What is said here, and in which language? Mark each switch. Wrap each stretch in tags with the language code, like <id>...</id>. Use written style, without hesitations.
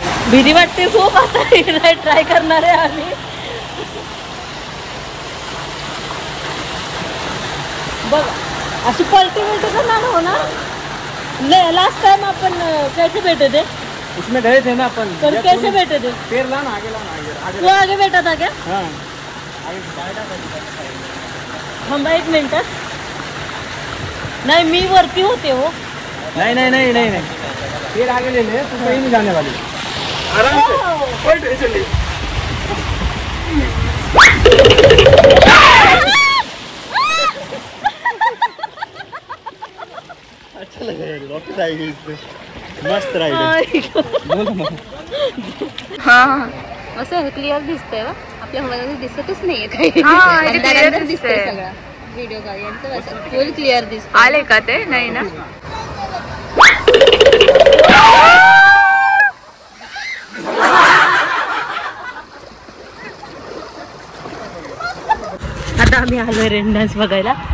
<mr>भीती वाटते खूप. आता ट्राय करणार आहे आम्ही. बघ अशी पलटी तर नाही होणार.</mr> <hi>लास्ट टाइम अपन कैसे बैठे थे? उसमें गए थे ना अपन. पर कैसे बैठे थे? पैर लाना आगे. तू आगे बैठा था क्या? हाँ.</hi> <mr>थांबा 1 मिनिट. नाही मी वरती होते हो.</mr> <hi>नहीं नहीं नहीं नहीं नहीं, फिर आगे ले ले, तू कहीं नहीं जाने वाली। आराम से, कोई टेंशन नहीं। अच्छा लगा यार, रॉकेट आएगी इसमें, मस्त राइड है।</hi> <mr>हाँ असं क्लिअर दिसतंय वा, आपल्या मोबाईलमध्ये दिसतच नाहीये काही. अंधार दिसतंय सगळं. व्हिडिओ का यांचं फुल क्लिअर दिसतं. आले का ते? नाही ना. आता आम्ही आलोय रेन डान्स बघायला.</mr>